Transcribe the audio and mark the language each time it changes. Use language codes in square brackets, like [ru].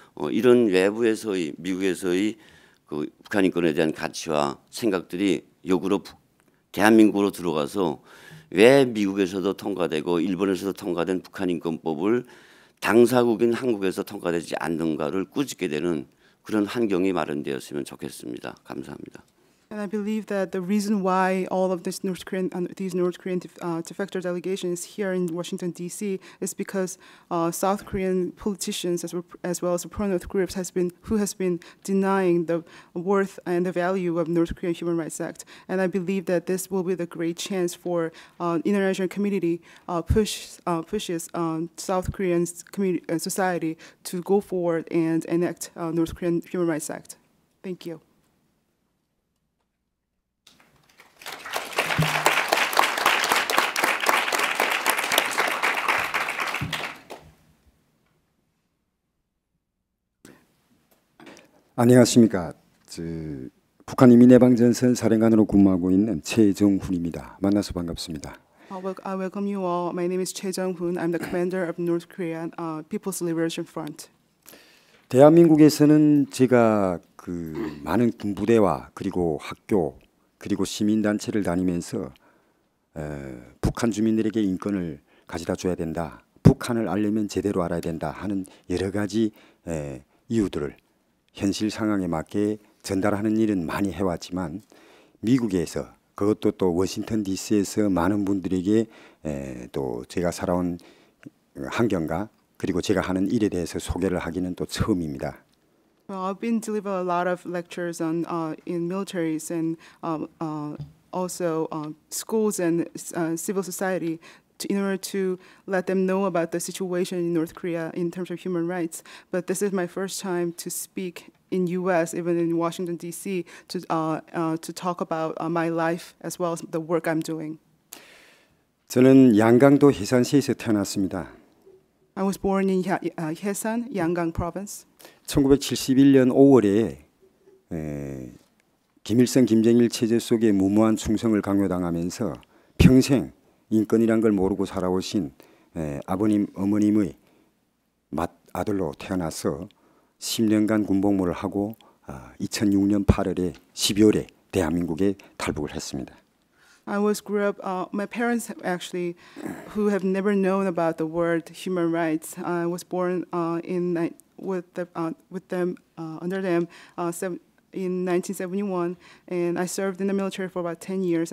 [ko] 이런 외부에서의 미국에서의 그 북한 인권에 대한 가치와 생각들이 역으로 대한민국으로 들어가서 왜 미국에서도 통과되고 일본에서도 통과된 북한 인권법을 당사국인 한국에서 통과되지 않는가를 꾸짖게 되는 그런 환경이 마련되었으면 좋겠습니다. 감사합니다. [en] And I believe that the reason why all of these North Korean defector delegations here in Washington D.C. is because South Korean politicians as well as the pro-North groups who has been denying the worth and the value of North Korean Human Rights Act. And I believe that this will be the great chance for international community pushes South Korean society to go forward and enact North Korean Human Rights Act. Thank you. [ko] 안녕하십니까. 북한 이민예방전선 사령관으로 근무하고 있는 최정훈입니다. 만나서 반갑습니다. [en] I welcome you all. My name is Choi Jung-hoon. I'm the commander of North Korean People's Liberation Front. [ko] 대한민국에서는 제가 그 많은 군부대와 그리고 학교 그리고 시민단체를 다니면서 북한 주민들에게 인권을 가져다 줘야 된다. 북한을 알려면 제대로 알아야 된다 하는 여러 가지 이유들을 현실 상황에 맞게 전달하는 일은 많이 해왔지만 미국에서 그것도 또 워싱턴 DC에서 많은 분들에게 또 제가 살아온 환경과 그리고 제가 하는 일에 대해서 소개를 하기는 또 처음입니다. [en] Well, I've been delivering a lot of lectures on in militaries and also schools and civil society in order to let them know about the situation in North Korea in terms of human rights. But this is my first time to speak in U.S., even in Washington D.C., to talk about my life as well as the work I'm doing. [ko] 저는 양강도 해산시에서 태어났습니다. [en] I was born in Haesan, Yangang Province. [ko] 1971년 5월에 김일성, 김정일 체제 속에 무모한 충성을 강요당하면서 평생 인권이란 걸 모르고 살아오신 아버님, 어머님의 맏아들로 태어나서 10년간 군복무를 하고 2006년 8월에 12월에 대한민국에 탈북을 했습니다. [en] I grew up. My parents actually, who have never known about the word human rights, I was born with them under them in 1971, and I served in the military for about 10 years.